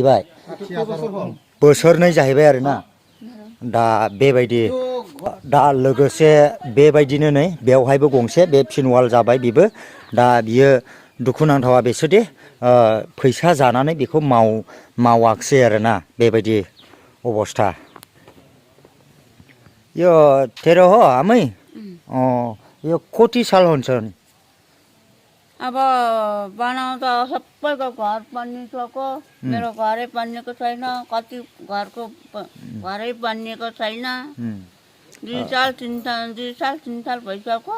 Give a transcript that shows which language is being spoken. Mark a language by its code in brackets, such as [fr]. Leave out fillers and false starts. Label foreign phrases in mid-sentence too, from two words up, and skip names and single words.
[brx] जाहैबाय आरोना दा बेबायदि दा लोगोसे बेबायदिनो नै बेवहायबो गंसे बे फिन वाल जाबाय बेबो दा बियो दुखुनांथावा बेसोदि फैसा जानानै बेखौ मावाखिसै आरोना बेबायदि अबस्था [ne] यो तेरो हो आमै यो कति साल हुन्छ अब बनाउँदा सबैको घर बनिसक्यो मेरो घरै बनिएको छैन कति घरको घरै बनिएको छैन 2 साल 3 साल भइसक्यो